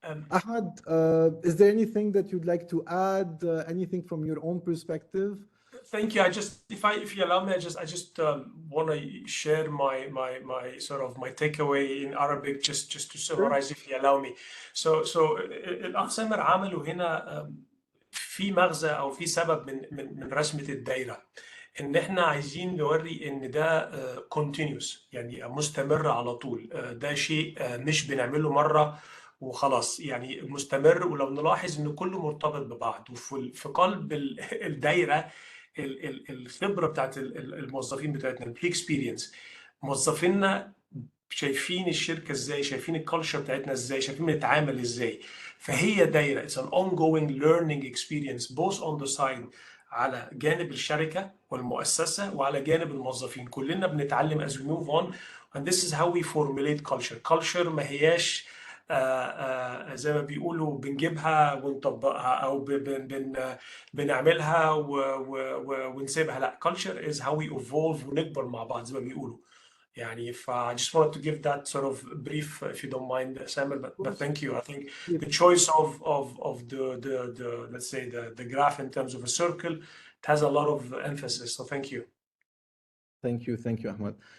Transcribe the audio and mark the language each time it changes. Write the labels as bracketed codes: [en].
[en] Ahmad, is there anything that you'd like to add? Anything from your own perspective? Thank you. If you allow me, I just want to share my sort of my takeaway in Arabic, just to summarize, if you allow me. [ar] So الأخ سامر عمله هنا في مغزى أو في سبب من رسمة الدايرة، إن إحنا عايزين نوري إن ده continuous، يعني مستمر على طول. ده شيء مش بنعمله مرة وخلاص، يعني مستمر. ولو نلاحظ إن كله مرتبط ببعض، وفي قلب الدايرة الخبره بتاعت الموظفين بتاعتنا، البري اكسبيرينس، موظفينا شايفين الشركه ازاي، شايفين الكالتشر بتاعتنا ازاي، شايفين بنتعامل ازاي. فهي دايره [en] it's an ongoing learning experience both on the side, [ar] على جانب الشركه والمؤسسه وعلى جانب الموظفين. كلنا بنتعلم [en] as we move on and this is how we formulate culture. [ar] culture ما هياش زي ما بيقولوا بنجيبها ونطبقها او بنعملها ونسيبها. لا، [en] culture is how we evolve [ar] ونكبر مع بعض زي ما بيقولوا. يعني [en] I just wanted to give that sort of brief, if you don't mind, Samuel, but thank you. I think the choice of the let's say the graph in terms of a circle, it has a lot of emphasis, so thank you. Thank you, Ahmad.